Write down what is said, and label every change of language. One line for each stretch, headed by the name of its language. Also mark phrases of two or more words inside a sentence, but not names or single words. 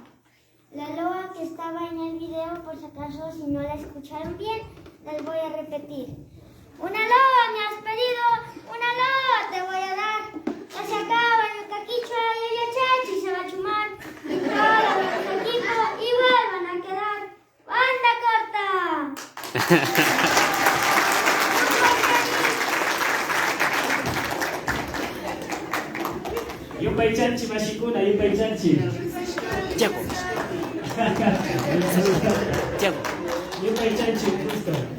Spanish: La loa que estaba en el video, por si acaso, si no la escucharon bien, les voy a repetir. Una loa, me has pedido, una loa te voy a dar. Ya se acaba el caquichua y el chachi se va a chumar. Todos los equipos igual van a quedar. ¡Banda corta!
Quechua: Yupay chanchi mashikuna, yupay chanchi. Tiago. Tiago. Yupay chanchi,
Spanish: justo.